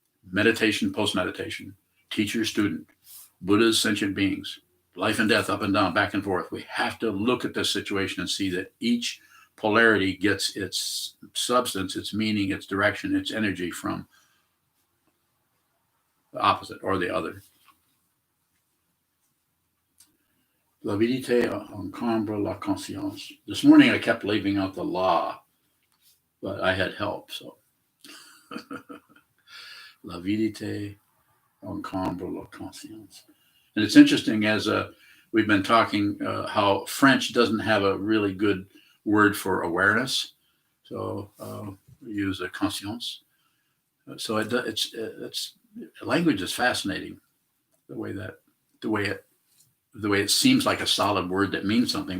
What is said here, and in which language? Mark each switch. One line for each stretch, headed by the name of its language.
English: Meditation, post-meditation, teacher, student, Buddhas, sentient beings, life and death, up and down, back and forth. We have to look at this situation and see that each polarity gets its substance, its meaning, its direction, its energy from the opposite or the other.
French: L'avidité encombre la conscience.
English: This morning I kept leaving out the law, but I had help, so.
French: L'avidité encombre la conscience.
English: And it's interesting, as we've been talking, how French doesn't have a really good word for awareness. So we use a conscience. So it's language is fascinating. The way it seems like a solid word that means something.